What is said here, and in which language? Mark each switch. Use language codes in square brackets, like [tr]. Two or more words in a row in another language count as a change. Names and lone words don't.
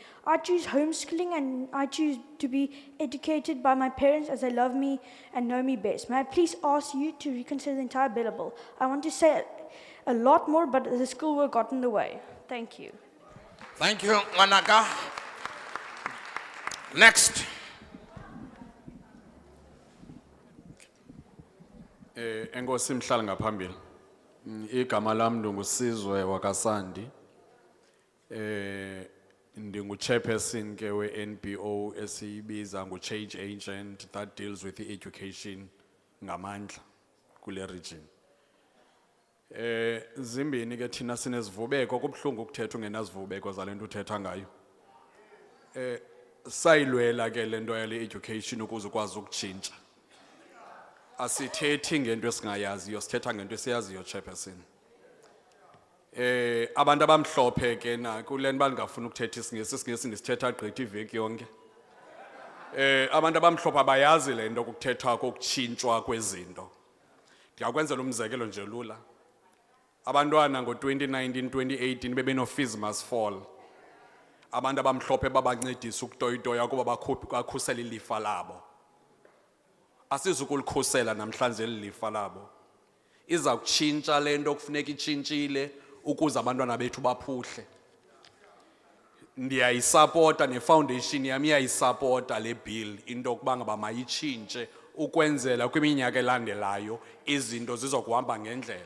[en] I choose homeschooling and I choose to be educated by my parents as they love me and know me best. May I please ask you to reconsider the entire BELA bill? I want to say a lot more, but the schoolwork got in the way. Thank you. Thank you, Manaka. Next. [xh] Enkosi mhlali ngaphambili. Igama lami ndungusizwe wakasandi. Ndingu-chairperson ke we-NPO esiyibiza ngu-Change Agent [en] that deals with the education [xh] ngamandla kule region. Zimbini ke thina sinezivubeko kubuhlungu ukuthetha ungenazivubeko zalento uthetha ngayo. Sayilwela ke lento yale education ukuze ukwazi ukutshintsha. Asithethi ngento esingayaziyo, sithetha ngento esiyaziyo, chairperson. Abantu abamhlophe ke na kule nto bangafuna ukuthetha isingesi ndisithetha gqitha iveki yonke. Abantu abamhlophe abayazi le nto kukuthethwa kokutshintshwa kwezinto. Ndiyakwenzela umzekelo nje lula. Abantwana ngo-2019, 2018 bebeno-fees must fall. Abantu abamhlophe babancedisa ukutoyitoya kuba bakhusela ilifa labo. Asizukulikhusela namhlanje lilifa labo. Iza kutshintsha le nto kufuneka itshintshile ukuze abantwana bethu baphuhle. Ndiyayisapota nefoundation yami iyayisapota le bill into yokuba ngaba mayitshintshe ukwenzela kwiminyaka elandelayo izinto zizokuhamba ngendlela.